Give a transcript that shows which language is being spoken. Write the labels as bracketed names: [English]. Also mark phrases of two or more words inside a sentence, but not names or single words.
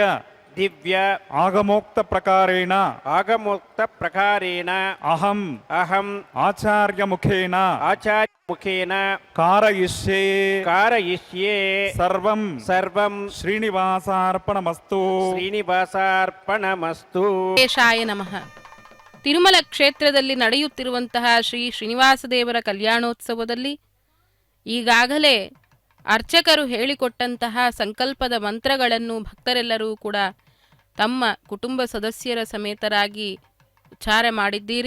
[Sanskrit] దివ్య ఆగమోక్త ప్రకారేణ ఆగమోక్త ప్రకారేణ అహం అహం ఆచార్యముఖేన ఆచార్యముఖేన కారయిష్యే కారయిష్యే సర్వం సర్వం శ్రీనివాసార్పణమస్తు. ಶ್ರೀನಿವಾಸಾರ್ಪಣಮಸ್ತು. ಶೇಷಾಯ ನಮಃ. [Kannada] ತಿರುಮಲ ಕ್ಷೇತ್ರದಲ್ಲಿ ನಡೆಯುತ್ತಿರುವಂತಹ ಶ್ರೀ ಶ್ರೀನಿವಾಸ ದೇವರ ಕಲ್ಯಾಣೋತ್ಸವದಲ್ಲಿ ಈಗಾಗಲೇ ಅರ್ಚಕರು ಹೇಳಿಕೊಟ್ಟಂತಹ ಸಂಕಲ್ಪದ ಮಂತ್ರಗಳನ್ನು ಭಕ್ತರೆಲ್ಲರೂ ಕೂಡ ತಮ್ಮ ಕುಟುಂಬ ಸದಸ್ಯರ ಸಮೇತರಾಗಿ ಉಚ್ಚಾರ ಮಾಡಿದ್ದೀರಿ.